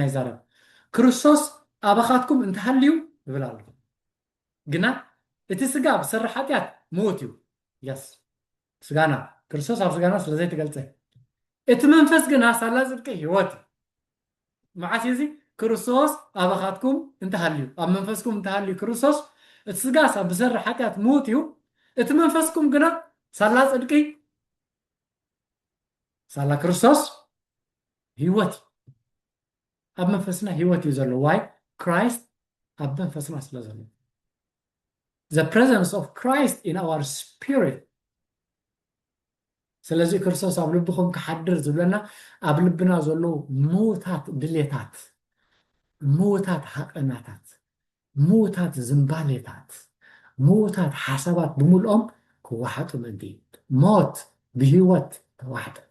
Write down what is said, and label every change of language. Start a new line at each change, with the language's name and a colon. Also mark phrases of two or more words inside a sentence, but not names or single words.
Tigrinya: ይዛረብ ክርስቶስ ኣባኻትኩም እንተሃልዩ ይብል ኣሎ ግና እቲ ስጋ ብስራሕ ሓጢኣት ሞት እዩ የስ ስጋና ክርስቶስ ኣብ ስጋና ስለዘይተገልፀ እቲ መንፈስ ግና ሳላ ጽድቂ ህይወት መዓስ እዚ ክርስቶስ ኣባኻትኩም እንተሃልዩ ኣብ መንፈስኩም እንተሃልዩ ክርስቶስ እቲ ስጋ ብስራሕ ሓጢኣት ሞት እዩ እቲ መንፈስኩም ግና ሳላ ጽድቂ ሳላ ክርስቶስ ህይወት ኣብ መንፈስና ህይወት እዩ ዘሎ ዋይ Christ ኣብ መንፈስና ስለ ዘሎ
English: the presence of Christ in our spirit
Tigrinya: ስለዚ ክርስቶስ ኣብ ልብኹም ክሓድር ዝብለና ኣብ ልብና ዘሎ ሞታት ድሌታት ሞታት ሓቀናታት ሞታት ዝምባሌታት ሞታት ሓሳባት ብምልኦም ክዋሓጡ ምእንቲ ሞት ብህይወት ተዋሕደ